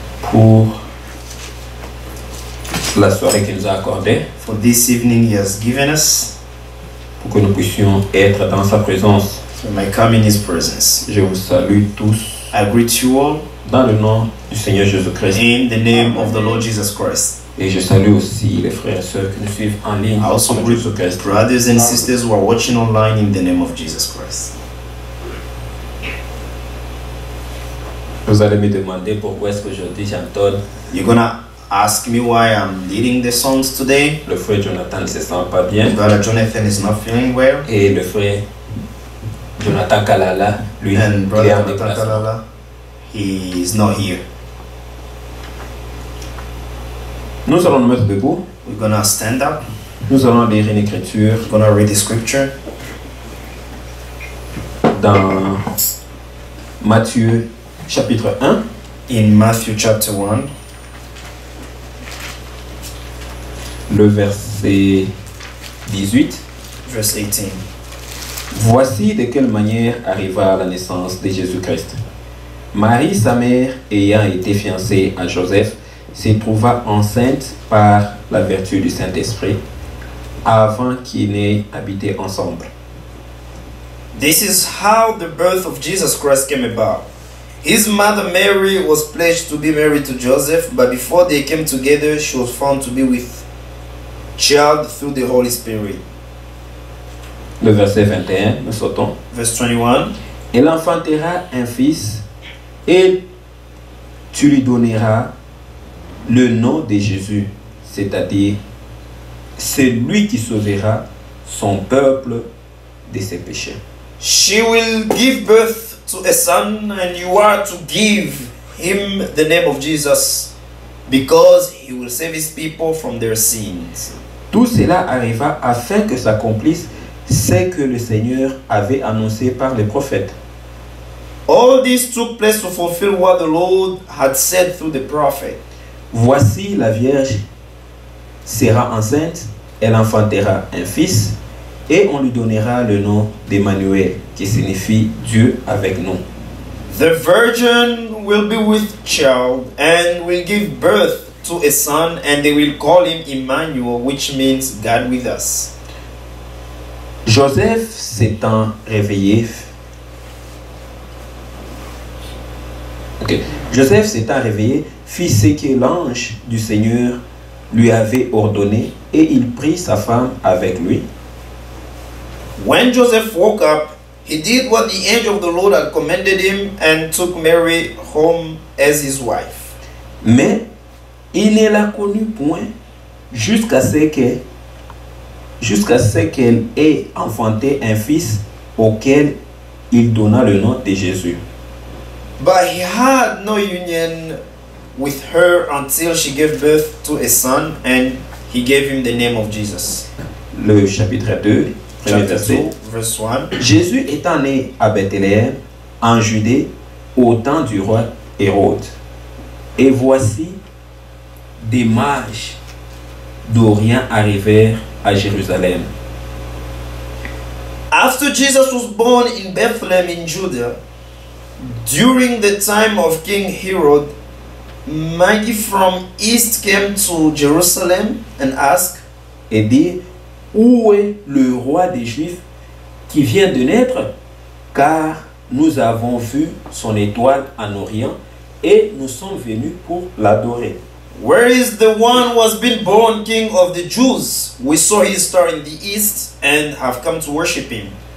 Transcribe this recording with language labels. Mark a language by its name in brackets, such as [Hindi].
[French] pour la soirée qu'il nous a accordée, [English] for this evening He has given us, [French] pour que nous puissions être dans sa présence. [English] so we may come in His presence. [French] Je vous salue tous [English] I greet you all [French] dans le nom du Seigneur Jésus-Christ. [English] in the name of the Lord Jesus Christ. [French] Et je salue aussi les frères et sœurs qui nous suivent en ligne. [English] I also [French] au nom de [English] greet [French] Jésus-Christ. [English] brothers and sisters who are watching online in the name of Jesus Christ. [French] Vous allez me demander pourquoi est-ce qu'aujourd'hui j'entonne. [English] You're gonna ask me why I'm leading the songs today. [French] Le frère Jonathan ne se sent pas bien. [English] Brother Jonathan is not feeling well, [French] Et le frère Jonathan Kalala, lui, [English] and [French] il est [English] Brother [French] en [English] Jonathan [French] déplacement. [English] Kalala, he is not here. [French] Nous allons nous mettre debout. [English] We're gonna stand up. [French] Nous allons lire une écriture [English] We're gonna read the scripture [French] dans Matthieu chapitre 1. [English] in Matthew chapter 1. [French] Le verset 18. [English] Verse 18. [French] Voici de quelle manière arriva la naissance de Jésus-Christ. Marie, sa mère, ayant été fiancée à Joseph, se trouva enceinte par la vertu du Saint-Esprit, avant qu'ils n'aient habité ensemble. [English] This is how the birth of Jesus Christ came about. His mother Mary was pledged to be married to Joseph, but before they came together, she was found to be with child through the Holy Spirit. [French] Le verset 21, nous sautons. [English] Verse 21. [French] Elle enfantera un fils, et tu lui donneras le nom de Jésus, c'est-à-dire celui qui sauvera son peuple de ses péchés. [English] She will give birth to a son, and you are to give him the name of Jesus, because he will save his people from their sins. [French] Tout cela arriva afin que s'accomplisse ce que le Seigneur avait annoncé par les prophètes. [English] All this took place to fulfill what the Lord had said through the prophet. [French] Voici la Vierge sera enceinte, elle enfantera un fils, et on lui donnera le nom d'Emmanuel, qui signifie Dieu avec nous. [English] The virgin will be with child and will give birth to a son, and they will call him Emmanuel, which means God with us. [French] Joseph s'étant réveillé, Joseph s'étant réveillé, fit ce que l'ange du Seigneur lui avait ordonné, et il prit sa femme avec lui. [English] When Joseph woke up, he did what the angel of the Lord had commanded him and took Mary home as his wife. [French] Mais il ne la connut point jusqu'à ce qu'elle ait enfanté un fils auquel il donna le nom de Jésus. [English] But he had no union with her until she gave birth to a son, and he gave him the name of Jesus. [French] Le chapitre 2, premier [English] Chapter [French] verset. [English] 2, verse 1. [French] Jésus étant né à Bethléem, en Judée, au temps du roi Hérode. Et voici, des mages d'Orient arrivèrent à Jérusalem. [English] After Jesus was born in Bethlehem in Judah, during the time of King Herod, magi from east came to Jerusalem and asked, [French] Et dit, où est le roi des Juifs qui vient de naître? Car nous avons vu son étoile en Orient et nous sommes venus pour l'adorer. [English] "Where is the one who has been born King of the Jews? We saw his star in the east and have come to worship him."